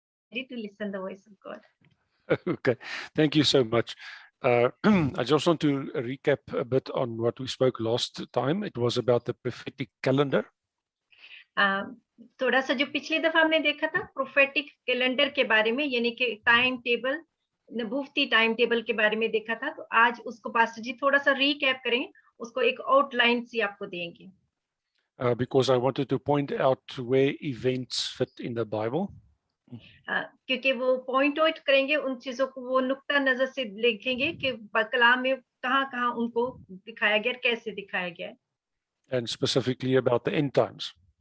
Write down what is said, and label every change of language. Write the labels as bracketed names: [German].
[English] ready to listen the voice of God. Okay, thank you so much. I just want to recap a bit on what we spoke last time. It was about the prophetic calendar. [Hindi] थोड़ा सा जो पिछली दफा हमने देखा था prophetic calendar के बारे में, यानी कि टाइम टेबल, नबूवती टाइम टेबल के बारे में देखा था। तो आज उसको पास्टर जी थोड़ा सा रीकैप करेंगे, उसको एक आउटलाइन सी आपको देंगे। [English] Because I wanted to point out where events fit in the Bible. [Hindi] क्योंकि वो पॉइंट आउट करेंगे उन चीजों को, वो नुक्ता नजर से देखेंगे कि कलाम में कहाँ-कहाँ उनको दिखाया गया, कैसे दिखाया गया, [English] and specifically about the end times.